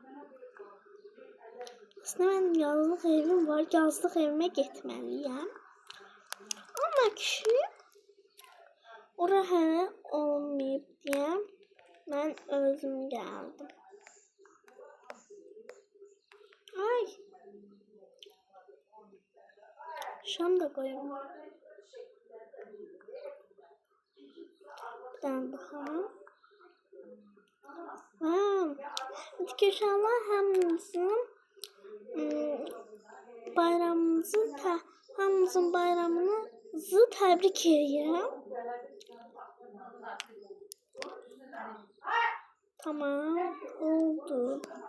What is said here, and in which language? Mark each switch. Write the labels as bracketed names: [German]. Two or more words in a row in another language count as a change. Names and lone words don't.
[Turkish] Aslında benim yazlıq evim var. [Azerbaijani] Yazlıq evime getməliyəm. Ama ki ora hələ olmayıb deyə mən özüm gəldim. [Turkish] Ay. Şam da koyuyorum. Ben daha. [Azerbaijani] İnşallah hamımızın bayramınızı təbrik edirəm. Tamam, oldu.